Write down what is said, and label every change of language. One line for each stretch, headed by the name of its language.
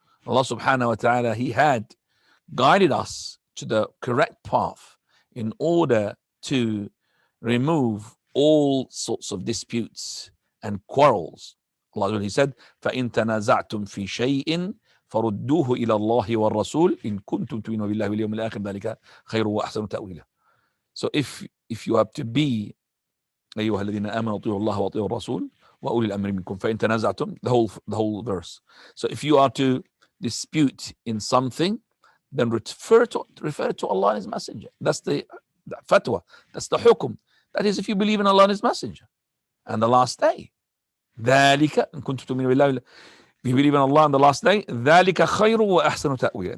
English: Allah subhanahu wa ta'ala, He had guided us to the correct path in order to remove all sorts of disputes and quarrels.
Arabic: Allah, He said, فَإِن تَنَازَعْتُمْ فِي شَيْءٍ فَرُدُّوهُ إِلَى اللَّهِ وَالرَّسُولِ إِن كُنتُمْ تُؤْمِنُونَ بِاللَّهِ وَالْيَوْمِ الْآخِرِ ذَلِكَ خَيْرٌ وَأَحْسَنُ تَأْوِيلًا.
English: So if you have to be
Arabic: أيها الذين آمنوا أطيعوا الله وأطيعوا الرسول وأولي الأمر منكم فإن تنازعتم,
English: the whole verse. So if you are to dispute in something, then refer to Allah and His Messenger. That's the fatwa. That's the hukum. That is, if you believe in Allah and His Messenger and the last day.
Arabic: ذلك إن كنتم تؤمنون بالله,
English: if you believe in Allah and the last day,
Arabic: ذلك خير وأحسن تأويلا.